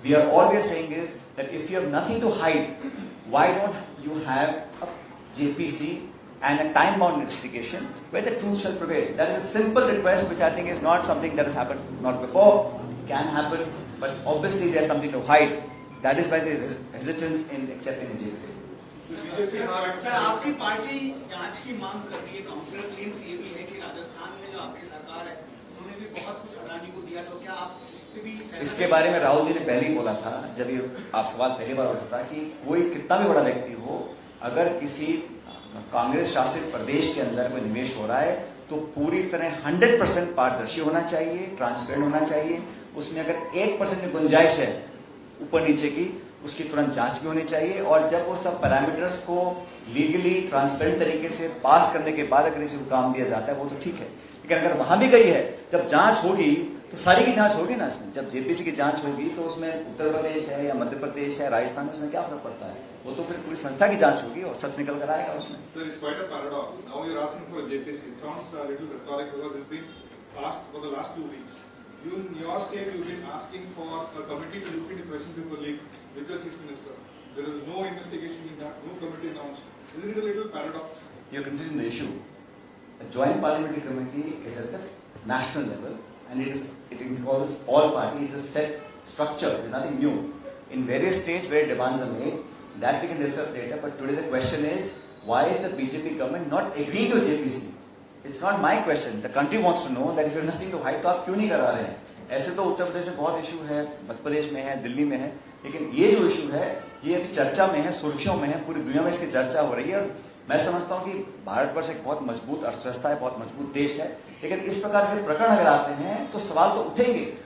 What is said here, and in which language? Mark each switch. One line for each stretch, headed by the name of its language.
English: All we are saying is that if you have nothing to hide, why don't you have a JPC and a time-bound investigation where the truth shall prevail? That is a simple request which I think is not something that has happened not before, can happen, but obviously there's something to hide. that is why there is hesitance in accepting JPC.
Hindi: Sir आपकी party जांच की मांग कर रही है, counter claims ये भी है कि राजस्थान में जो आपकी सरकार है उन्होंने भी बहुत कुछ अडानी को दिया, तो क्या आप इस पे भी सहमत इसके हैं? बारे में राहुल जी ने पहले ही बोला था, जब ये आप सवाल पहली बार उठा था, कि कोई कितना भी बड़ा व्यक्ति हो, अगर किसी कांग्रेस शासित प्रदेश के अंदर कोई निवेश हो रहा है तो पूरी तरह 100% पारदर्शी होना चाहिए, ट्रांसपेरेंट होना चाहिए। उसमें अगर 1% की गुंजाइश है ऊपर नीचे की, उसकी तुरंत जांच भी होनी चाहिए। और जब वो सब पैरामीटर्स को लीगली ट्रांसपेरेंट तरीके से पास करने के बाद अगर इसे काम दिया जाता है वो तो ठीक है, लेकिन अगर वहां भी गई है, जब जांच होगी तो सारी की जांच होगी ना इसमें। जब जेपीसी की जांच होगी तो उसमें उत्तर प्रदेश है या मध्य प्रदेश है, राजस्थान है, उसमें क्या फर्क पड़ता है? वो तो फिर पूरी संस्था की जांच होगी और सच निकल कर आएगा उसमें।
English: Sir, it's quite a paradox. Now you're asking for a JPC. It sounds a little rhetoric because it's been asked for the last 2 weeks. You, in your state, you've been asking for a committee to look into Question Paper League with your Chief Minister. There is no investigation in that, no committee announced. Isn't it a little paradox? You're confusing the issue. A joint parliamentary committee is at the national level and it involves all parties. It's a set structure. There's nothing new. In various states where demands are made, that we can discuss later. But today the question is, why is the BJP government not agreeing to JPC? It's not my question. The country wants to know that if you have nothing to hide,
Hindi: तो आप क्यों नहीं करा रहे हैं? ऐसे तो उत्तर प्रदेश में बहुत इशू है, मध्य प्रदेश में है, दिल्ली में है, लेकिन ये जो इशू है ये अभी चर्चा में है, सुर्खियों में है, पूरी दुनिया में इसकी चर्चा हो रही है। और मैं समझता हूँ कि भारतवर्ष एक बहुत मजबूत अर्थव्यवस्था है, बहुत मजबूत देश है, लेकिन इस प्रकार के प्रकरण अगर आते हैं तो सवाल तो उठेंगे।